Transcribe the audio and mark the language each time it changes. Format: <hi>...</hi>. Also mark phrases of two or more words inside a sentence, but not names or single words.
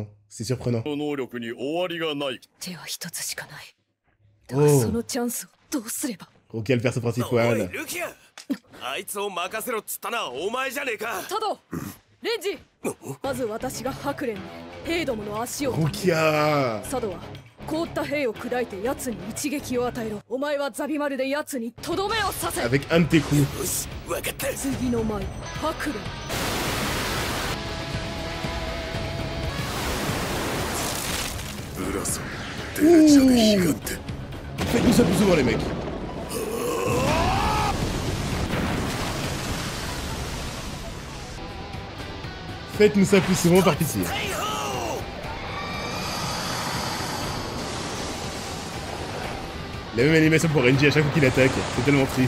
<fr>C'est surprenant. Oh. Ok, le perso principal. Rukia!</fr> <ja>凍った兵を砕いて奴に一撃を与えろ。お前はザビマルで奴にとどめを刺せ。</ja> <fr>Avec un de tes coups.</fr> <ja>よし、分かった。次の前、ハクレン。</ja> <es>brazo derecha de gigante.</es> <fr>Faites-nous ça plus souvent, les mecs. Faites-nous ça plus souvent, par pitié. La même animation pour Renji à chaque fois qu'il attaque, c'est tellement triste.</fr>